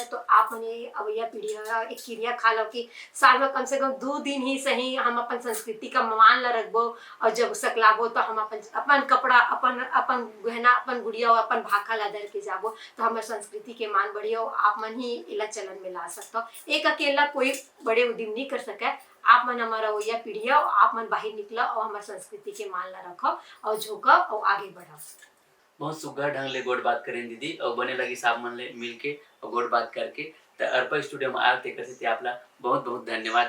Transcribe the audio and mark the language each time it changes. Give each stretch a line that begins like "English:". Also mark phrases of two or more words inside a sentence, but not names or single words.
Chhattisgarhi: तो आप मने अवैया पीढ़ी एक क्रिया खा लो कि साल में कम से कम 2 दिन ही सही हम अपन संस्कृति का मान ला रखबो। और जब सकलाबो तो हम अपन कपड़ा अपन गहना अपन गुड़िया और अपन भाखा ला दर के जाबो तो हमारे संस्कृति के मान बढ़िया। आप मन ही इला चलन में ला सकते हो। एक अकेला कोई बड़े उद्यम नहीं कर सके। आप मन हमारा वैया पीढ़ी और आप मन बाहर निकला और हमारे संस्कृति के मान ला रखो और झोंका और आगे बढ़ाओ। बहुत सुग्घर ढंग ले गोड़ बात करें दीदी और बने लगी साहब मन ले मिल के और गोड़ बात करके। तो अर्पा स्टूडियो में आते करते आपला बहुत बहुत धन्यवाद।